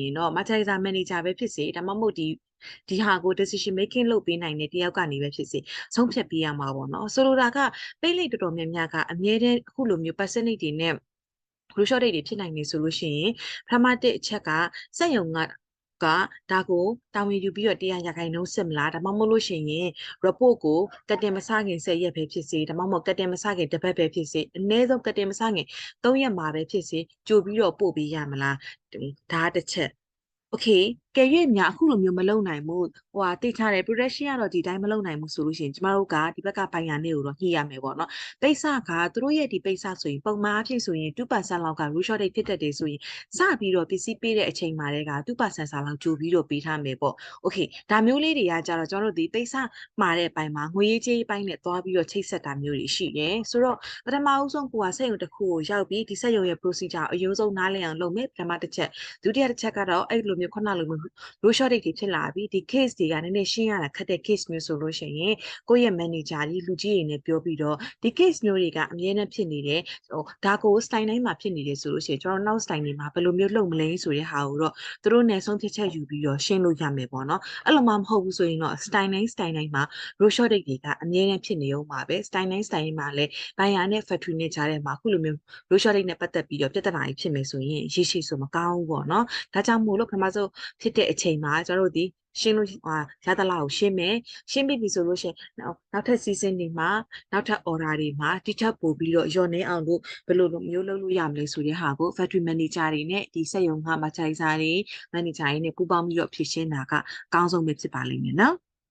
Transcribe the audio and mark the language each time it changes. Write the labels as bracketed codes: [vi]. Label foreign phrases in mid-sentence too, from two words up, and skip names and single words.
[my] ရင်တော့ [en] marginalizer manager [my] ပဲဖြစ်စေဒါမှမဟုတ်ဒီဟာကို [en] decision making [my] လုပ်ပေးနိုင်တဲ့တယောက်ကနေပဲဖြစ်စေဆုံးဖြတ်ပေးရမှာပေါ့နော်ဆိုလိုတာကပိတ်လိပ်တော်တော်များများကအမြဲတမ်းအခုလိုမျိုး percentage တွေနဲ့ [en] road shortage [my] တွေဖြစ်နိုင်နေဆိုလို့ရှိရင်ပထမတစ်အချက်ကစက်ရုံကဒါကိုတာဝန်ယူပြီးတော့100%စစ်မလားဒါမှမဟုတ်လို့ရှိရင် report ကိုကတ်တင်မစခင်10ရက်ပဲဖြစ်စေဒါမှမဟုတ် ကတ်တင်မစခင်တစ်ပတ်ပဲဖြစ်စေအနည်းဆုံးကတ်တင်မစခင်3ရက်မှာပဲဖြစ်စေကြိုပြီးတော့ပို့ပေးရမလားဒါတစ်ချက်Okay ကဲ၍များအခုလိုမျိုးမလုပ်နိုင်ဘူးဟိုဟာတိထားတယ် production ကတော့ဒီတိုင်းမလုပ်နိုင်ဘူးဆိုလို့ရှိရင်ကျမတို့ကဒီဘက်ကပိုင်ယာနေကိုတော့ညှိရမယ်ပေါ့နော်ပိတ်စကသူတို့ရဲ့ဒီပိတ်စဆိုရင်ပုံမှန်အဖြစ်ဆိုရင်2% လောက်က [en] road shortage [my] ဖြစ်တတ်တယ်ဆိုရင်စပြီးတော့ပ စ္စည်းပေးတဲ့အချိန်မှာတည်းက2%စာလောက်ကြိုပြီးတော့ပေးထားမယ်ပေါ့ Okay ဒါမျိုးလေးတွေကကြတော့ကျွန်တော်တို့ဒီပိတ်စမှာတဲ့အပိုင်းမှာငွေရေးကြေးပိုင်းနဲ့သွားပြီးတော့ချိတ်ဆက်တာမျိုးတွေရှိတယ်ဆိုတော့ပထမအဦးဆုံးကိုကစက်ရုံတစ်ခုကိုရောက်ပြီးဒီစက်ရုံရဲ့ procedure အရင်ဆုံးနားလည်အောင်လုပ်မယ်ပထမတစ် ချက်ဒုတိယတစ်ချက်ကတော့အဲ့လိုမျိုးခုနလိုမျိုး [en] road shortage [my] တွေဖြစ်လာပြီဒီ case တွေကနည်းနည်းရှင်းရတာခက်တဲ့ case မျိုးဆိုလို့ရှိရင်ကိုယ့်ရဲ့ manager ကြီးလူကြီးတွေနဲ့ပြောပြီးတော့ဒီ case မျိုးတွေကအမြဲတမ်းဖြစ်နေတယ်ဒါကို style တိုင်းမှာဖြစ်နေတယ်ဆိုလို့ရှိရင်ကျွန်တော်နောက် style တွေမှာဘယ်လိုမျိုးလုပ်မလဲဆိုတဲ့ဟာကိုတော့သူတို့နဲ့ဆုံးဖြတ်ချက်ယူပြီးတော့ရှင်းလို့ရမယ်ပေါ့နော်အဲ့လိုမှမ ဟုတ်ဘူးဆိုရင်တော့ style တိုင်းမှာ [en] road shortage [my] တွေကအမြဲတမ်းဖြစ်နေအောင်ပါပဲ style တိုင်းမှာလည်း buyer နဲ့ factory နဲ့ကြားထဲမှာအခု လိုမျိုး [en] road shortage [my] နဲ့ပတ်သက်ပြီးတော့ပြဿနာကြီးဖြစ်မယ်ဆိုရင်ရေရှည်ဆိုမကောင်းဘူးပေါ့နော်ဒါကြောင့်မို့လို့ပထမဆုံးဖြစ်တဲ့အချိန်မှာကျွန်တော်တို့ဒီရှင်းလို့ရသလားကိုရှင်းမယ်ရှင်းပြီဆိုလို့ရှိရင်နောက်ထပ် season တွေမှာနောက်ထပ် order တွေမှာတိကျပို့ပြီးတော့ရော်နေအောင်လို့ဘယ်လိုမျိုးလုပ်လို့ရမလဲဆိုတဲ့ဟာကို [en] factory manager [my] တွေနဲ့ဒီစက်ရုံက merchandiser တွေ manager တွေနဲ့ပူးပေါင်းပြီးတော့ဖြည့်ရှင်းတာကအကောင်းဆုံးပဲဖြစ်ပါလိမ့်မယ်နော်